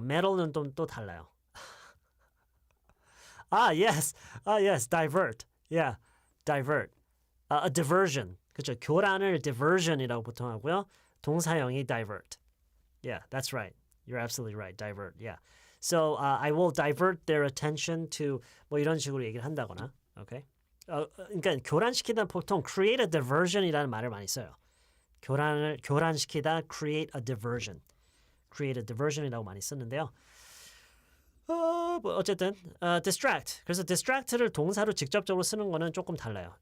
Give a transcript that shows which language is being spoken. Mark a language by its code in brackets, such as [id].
[ko] metal은 또 달라요. [en] yes. divert. Yeah. divert. A diversion. [ko] 그렇죠. 교란을 diversion이라고 보통 하고요. [en] 동사형이 divert. Yeah, that's right. You're absolutely right. divert. Yeah. So I will divert their attention to 뭐 이런 식으로 얘기를 한다거나. Okay? [ko] 그러니까 교란시키다 보통 create a diversion이라는 말을 많이 써요. 교란시키다 create a diversion. create a diversion이라고 많이 쓰는데요. 뭐 어쨌든 distract. 그래서 distract를 동사로 직접적으로 쓰는 거는 조금 달라요.